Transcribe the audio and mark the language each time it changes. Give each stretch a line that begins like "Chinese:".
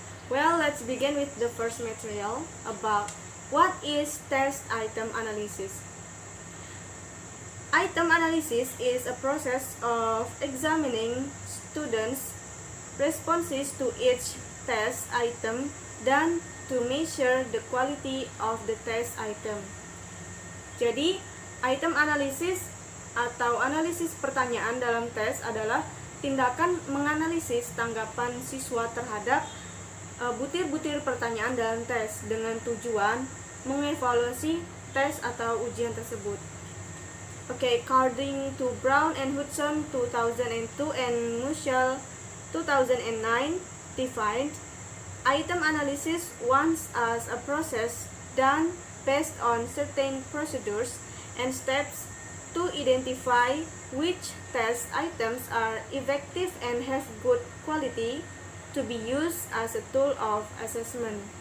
English: Well, let's begin with the first material about what is test item analysis. Item analysis is a process of examining students' responses to each test item done to measure the quality of the test item.
Indonesian: Jadi, item analysis atau analisis pertanyaan dalam tes adalah tindakan menganalisis tanggapan siswa terhadap butir-butir pertanyaan dalam tes dengan tujuan mengevaluasi tes atau ujian tersebut.
English: Okay, according to Brown and Hudson 2002 and Mushel 2009 defined item analysis once as a process done based on certain procedures and steps to identify which test items are effective and have good quality to be used as a tool of assessment.